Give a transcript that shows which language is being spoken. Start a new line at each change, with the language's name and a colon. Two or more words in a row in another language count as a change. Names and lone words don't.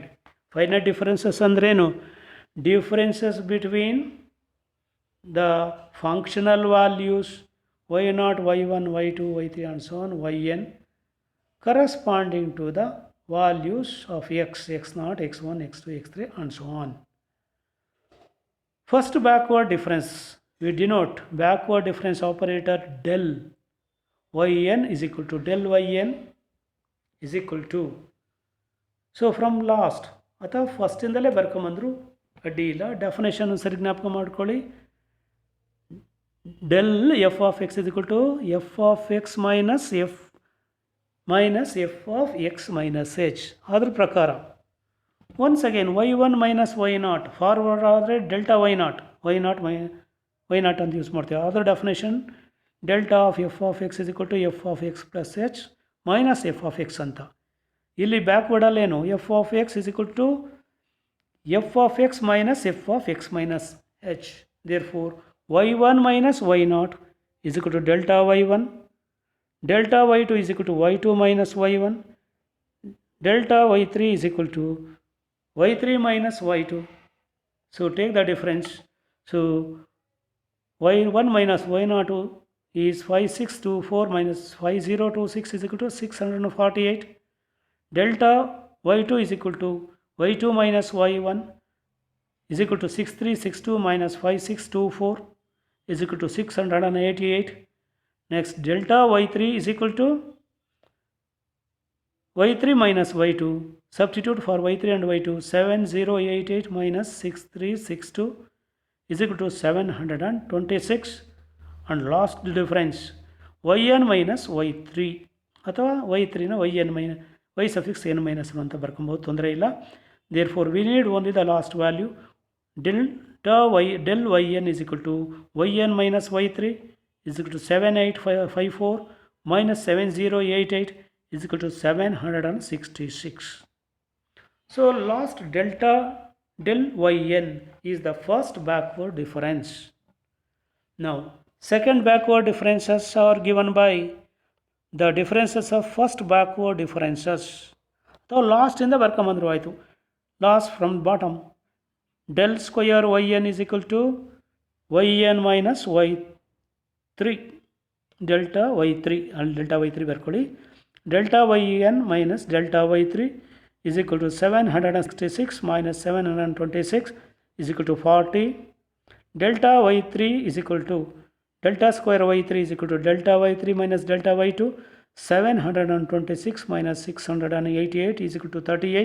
English: Finite differences andrenu differences between the functional values y0, y1, y2, y3 and so on, yn corresponding to the values of x, x0, x1, x2, x3 and so on. First backward difference, we denote backward difference operator del yn is equal to del yn is equal to. So from last
Kannada: ಅಥವಾ ಫಸ್ಟಿಂದಲೇ ಬರ್ಕೊಂಬಂದ್ರು ಅಡ್ಡಿ ಇಲ್ಲ. ಡೆಫಿನೇಷನ್ ಸರಿ ಜ್ಞಾಪಕ ಮಾಡ್ಕೊಳ್ಳಿ.
English: del f of x is equal to f of x minus f of x minus h.
Kannada: ಅದ್ರ ಪ್ರಕಾರ
English: once again y1 minus y0 forward
Kannada: ಆದರೆ
English: delta y0
Kannada: ಅಂತ ಯೂಸ್ ಮಾಡ್ತೀವಿ.
English: ಅದರ definition delta of f of x is equal to f of x plus h minus f of x ಅಂತ. ಇಲ್ಲಿ ಬ್ಯಾಕ್ವರ್ಡಲ್ಲೇನು f of x is equal to f of x minus f of x minus h. ದೇರ್ಫೋರ್ y1 minus y0 is equal to delta y1, delta y2 is equal to y2 minus y1, delta y3 is equal to y3 minus y2. So take the difference. So y1 minus y0 is 5624 minus 5026 is equal to 648. Delta y2 is equal to y2 minus y1 is equal to 6362 minus 5624 is equal to 688. Next, delta y3 is equal to y3 minus y2. Substitute for y3 and y2. 7088 minus 6362 is equal to 726. And last difference, yn minus y3 ಅಥವಾ y3 ನ yn minus y suffix n minus 1
Kannada: ಅಂತ ಬರ್ಕೊಬೋದು, ತೊಂದರೆ ಇಲ್ಲ.
English: Therefore, we need only the last value. Del yn is equal to yn minus y3 is equal to 7854 minus 7088 is equal to 766. So last del yn is the first backward difference. Now second backward differences are given by the differences of first backward differences. So last in the
Kannada: ಬರ್ಕೊಂಬಂದ್ರು ಆಯಿತು.
English: Last from bottom, del square yn is equal to yn minus y3 delta y3 and delta y3 ಬರ್ಕೊಳ್ಳಿ. delta yn minus delta y3 is equal to 766 minus 726 is equal to 40. delta y3 is equal to delta square y3 is equal to delta y3 minus delta y2. 726 minus 688 is equal to 38.